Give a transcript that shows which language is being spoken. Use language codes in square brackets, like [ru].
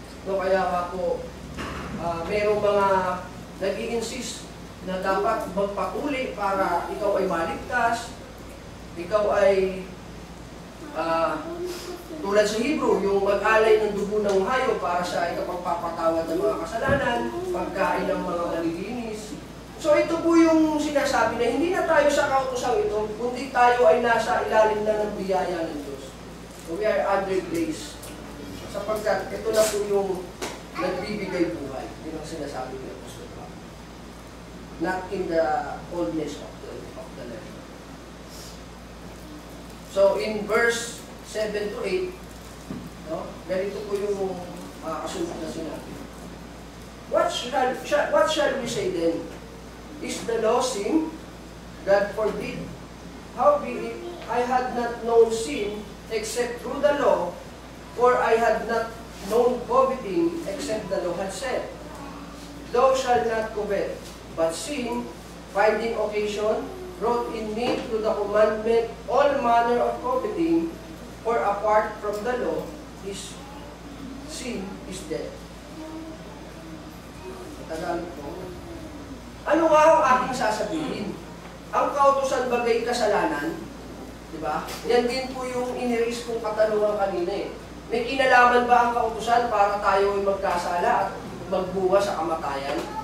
[tl] No, kaya nga po, merong mga nag-i-insist na dapat magpakuli para ikaw ay maligtas, ikaw ay tulad sa Hebrew, yung mag-alay ng dugo ng hayop para sa ikapagpapatawad ng mga kasalanan, pagkain ng mga malilinis. So ito po yung sinasabi na hindi na tayo sa kautusang ito, kundi tayo ay nasa ilalim na ng biyaya ng Diyos. [en] So we are under grace. [tl] Sapagkat ito na po yung nagbibigay buhay. Yun ang sinasabi ng Apostol Pablo. [en] Not in the oldness of the letter. [tl] So in verse 7 to 8, ganito po yung kasunod na sinabi. [en] What shall we say then? Is the law sin? God forbid. Howbeit I had not known sin except through the law, for I had not known coveting except the law had said, Thou shalt not covet. But sin, finding occasion, brought in me through the commandment all manner of coveting, for apart from the law, sin is death. [tl] Tagalog po. Ano nga ang ating sasabihin? Ang kautusan bagay kasalanan, di ba? Yan din po yung iniris kong katanungan kanina eh. May kinalaman ba ang kautusan para tayo ay magkasala at magbuwa sa kamatayan?